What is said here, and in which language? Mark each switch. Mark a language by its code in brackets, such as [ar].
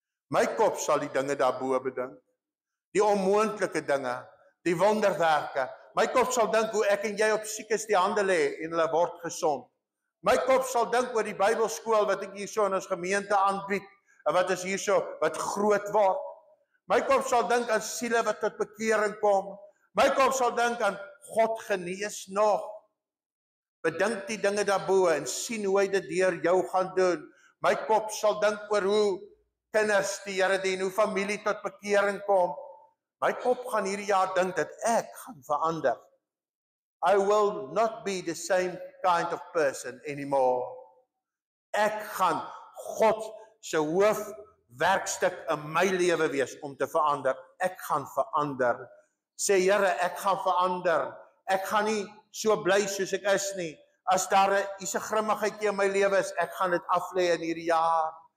[af] My kop sal die dinge daarbo bedink, die onmoontlike dinge, die wonderwerke. My kop sal dink hoe ek en jy op siekes die hande lê en hulle word gesond. My kop sal dink oor die Bybelskool wat ek hierso in ons gemeente aanbied, en wat is hierso wat groot word. My kop sal dink aan siele wat tot bekering kom. My kop sal dink aan God genees nog. Bedink die dinge daarbo en sien hoe hy dit deur jou gaan doen. My kop sal dink oor hoe kinders die Here dien, hoe familie tot bekering kom. My kop gaan hierdie jaar dink dat ek gaan verander. [en] I will not be the same kind of person anymore. [af] Ek gaan God se hoofwerkstuk in my lewe wees om te verander. Ek gaan verander. Sê Here, ek gaan verander. Ek gaan nie so bly soos ek is nie. As daar 'n grimmigheidjie in my lewe is, ek gaan dit aflê in hierdie jaar.